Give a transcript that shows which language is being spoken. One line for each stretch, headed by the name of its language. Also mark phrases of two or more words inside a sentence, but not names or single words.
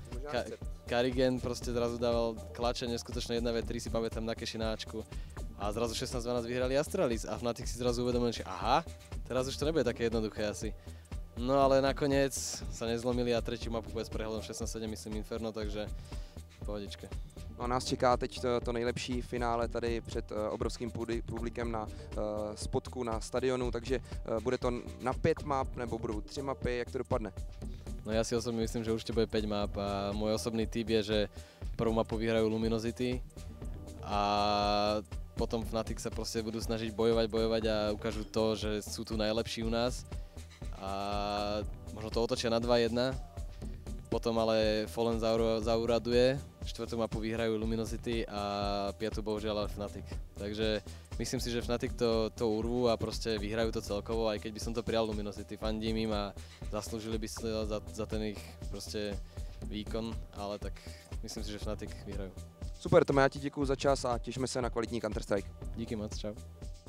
Slovak: Karigen proste zrazu dával klače, neskutočné 1v3 si pamätám na cashi na Ačku. A zrazu 16-12 vyhrali Astralis a Fnatic si zrazu uvedomil, že aha, teraz už to nebude také jednoduché asi. No ale nakoniec sa nezlomili a tretiu mapu bude s prehľadom 16-7, myslím Inferno, takže pohodičke.
Czech: No, nás čeká teď to nejlepší finále tady před obrovským publikem na spotku na stadionu, takže bude to na 5 map nebo budou 3 mapy, jak to dopadne?
Slovak: No ja si osobne myslím, že určite bude 5 map a môj osobný tip je, že prvú mapu vyhrajú Luminosity a potom Fnatic sa proste budú snažiť bojovať a ukážu to, že sú tu najlepší u nás a možno to otočia na 2-1. Potom ale Fallen zauraduje, štvrtú mapu vyhrajú Luminosity a piatu bohužiaľ ale Fnatic. Takže myslím si, že Fnatic to urvú a proste vyhrajú to celkovo, aj keď by som to prijal Luminosity. Fandím im a zaslúžili by sa za ten ich proste výkon, ale tak myslím si, že Fnatic vyhrajú.
Czech: Super, Tome, já ti děkuju za čas a těšíme se na kvalitní Counter-Strike. Díky moc, čau.